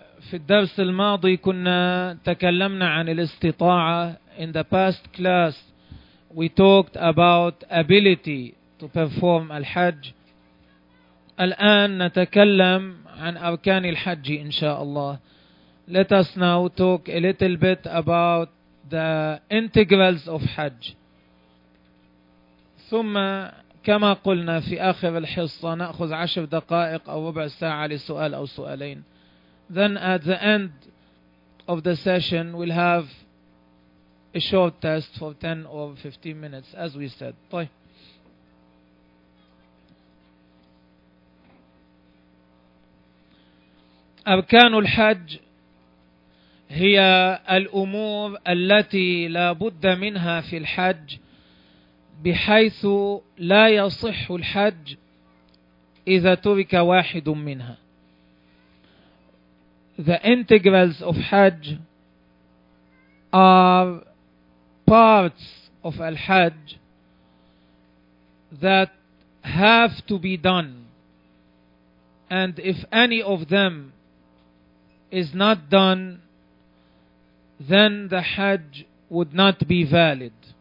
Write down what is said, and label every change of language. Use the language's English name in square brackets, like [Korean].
[Arabic] في الدرس الماضي كنا تكلمنا عن الاستطاعة. [English] In the past class we talked about ability to perform الحج. [Arabic] الآن نتكلم عن أركان الحج إن شاء الله. [English] Let us now talk a little bit about the integrals of حج. [Arabic] ثم كما قلنا في آخر الحصة نأخذ 10 دقائق أو ربع ساعة لسؤال أو سؤالين. [English] Then at the end of the session we'll have a short test for 10 or 15 minutes as we said. [Arabic] أركان الحج هي الأمور التي لا بد منها في الحج بحيث لا يصح الحج إذا ترك واحد منها. [English] The integrals of Hajj are parts of Al-Hajj that have to be done. And if any of them is not done, then the Hajj would not be valid.